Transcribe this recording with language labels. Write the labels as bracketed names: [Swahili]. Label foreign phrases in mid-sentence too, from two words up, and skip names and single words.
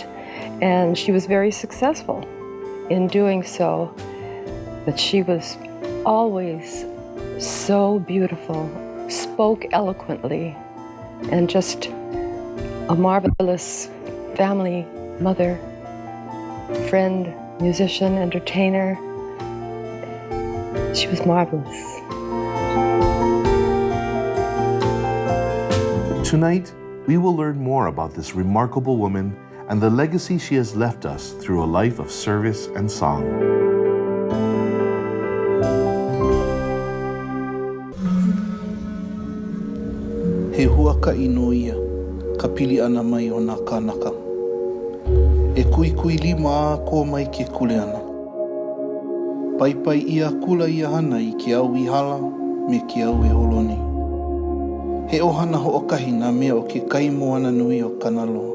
[English] And she was very successful in doing so, but she was always so beautiful, spoke eloquently, and just a marvelous family mother, friend, musician, entertainer. She was marvelous. Tonight, we will learn more about this remarkable woman and the legacy she has left us through a life of service and song. [Hawaiian] He huaka inoia, ka pili ana mai o nā kānaka. E kui kui lima a ko mai ke kule ana. Pai pai ia kula ia hana I ke au I hala me ke au e holoni. He ohana ho'okahi nā mea o ke kai moana nui o kanaloa.